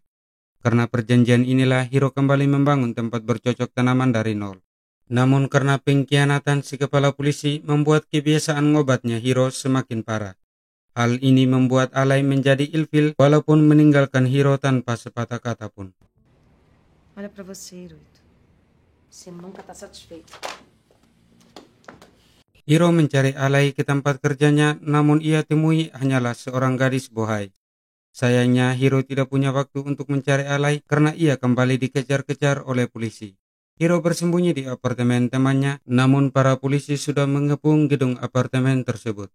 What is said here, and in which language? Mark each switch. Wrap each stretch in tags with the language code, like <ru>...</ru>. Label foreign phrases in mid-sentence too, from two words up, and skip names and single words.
<id>Karena perjanjian inilah Hiro kembali membangun tempat bercocok tanaman dari nol. Namun karena pengkhianatan si kepala polisi membuat kebiasaan ngobatnya Hiro semakin parah. Hal ini membuat Alai menjadi ilfil walaupun meninggalkan Hiro tanpa sepatah kata pun.</id> <pt>Olha pra você, Hiroito. Você nunca tá satisfeito.</pt> <id>Hiro mencari Alai ke tempat kerjanya, namun ia temui hanyalah seorang gadis bohai. Sayangnya Hiro tidak punya waktu untuk mencari Alai karena ia kembali dikejar-kejar oleh polisi. Hiro bersembunyi di apartemen temannya, namun para polisi sudah mengepung gedung apartemen tersebut.</id>